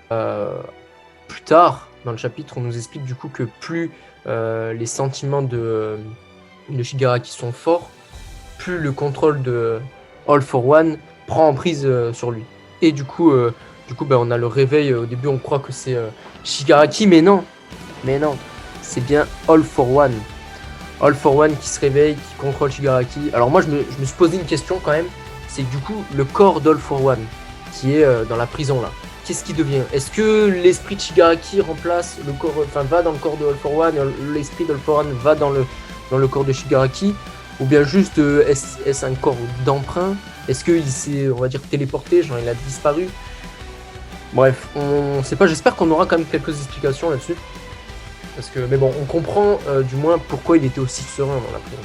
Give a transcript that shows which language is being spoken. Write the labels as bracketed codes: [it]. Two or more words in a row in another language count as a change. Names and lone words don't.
[fr] Plus tard, dans le chapitre, on nous explique du coup que plus les sentiments de Shigaraki sont forts, plus le contrôle de All for One prend en prise sur lui. Et du coup, on a le réveil. Au début, on croit que c'est Shigaraki, mais non, c'est bien All for One. All for One qui se réveille, qui contrôle Shigaraki. Alors moi, je me suis posé une question quand même. C'est du coup le corps d'All for One qui est dans la prison là. Qu'est-ce qui devient? Est-ce que l'esprit de Shigaraki remplace le corps, va dans le corps de All for One, et l'esprit d'All for One va dans le corps de Shigaraki, ou bien juste est-ce un corps d'emprunt? Est-ce qu'il s'est, on va dire, téléporté, genre il a disparu? Bref, on sait pas. J'espère qu'on aura quand même quelques explications là-dessus. Parce que, mais bon, on comprend du moins pourquoi il était aussi serein dans la prison.